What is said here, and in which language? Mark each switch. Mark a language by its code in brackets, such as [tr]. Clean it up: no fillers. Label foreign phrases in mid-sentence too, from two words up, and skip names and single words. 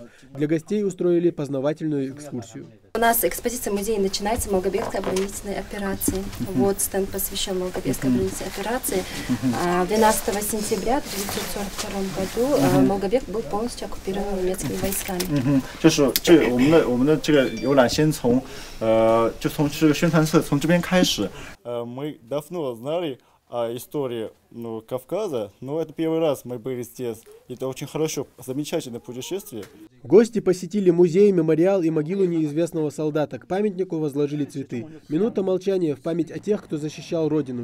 [ru] Для гостей устроили познавательную экскурсию. У нас экспозиция музея начинается Малгобекской оборонительной операции. Вот стенд посвящен Малгобекской оборонительной операции. 12 сентября 1942 году Малгобек был полностью оккупирован немецкими войсками. [zh] 就是我们的这个游览先从就从这个宣传册从这边开始。 [ru] Мы давно знали историю Кавказа, но это первый раз мы были здесь. Это очень хорошо, замечательное путешествие. Гости посетили музей, мемориал и могилу неизвестного солдата. К памятнику возложили цветы. Минута молчания в память о тех, кто защищал родину.